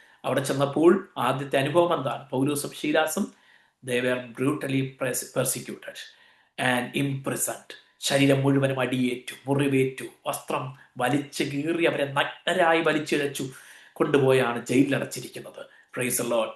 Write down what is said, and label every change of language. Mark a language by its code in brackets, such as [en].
[ml] അവിടെ ചെന്നപ്പോൾ ആദ്യത്തെ അനുഭവം എന്താണ്? [en] പൗലോസും ശീലാസും they were brutally persecuted and imprisoned. [ml] ശരീരം മുഴുവനും അടിയേറ്റു, മുറിവേറ്റു, വസ്ത്രം വലിച്ചു കീറി അവരെ നഗ്നരായി വലിച്ചിഴച്ചു കൊണ്ടുപോയാണ് ജയിലിലടച്ചിരിക്കുന്നത്. Praise the Lord.